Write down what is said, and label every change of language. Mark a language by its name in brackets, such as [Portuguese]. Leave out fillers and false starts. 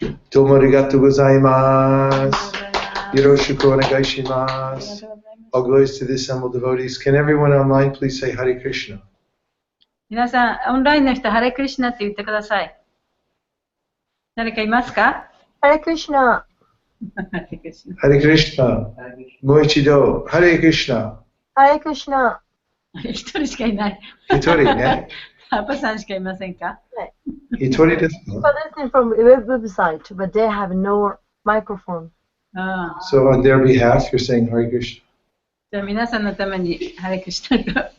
[Japanese] どうもありがとうございます。よろしくお願いします。 [English] All glories to the assembled devotees. Can everyone online please say Hare Krishna? [Japanese] 皆さん、オンラインの人、ハレクリシュナって言ってください。誰かいますか？ハレクリシュナ。ハレクリシナ。もう一度、ハレクリシナ。ハレクシナ。一人しかいない。一人ね。パパさんしかいませんか？一人ですか？ [English] But listening from the website, but they have no microphone. ああ。 So on their behalf, you're saying Hare Krishna. [Japanese] じゃあ皆さんのためにハレクシナと。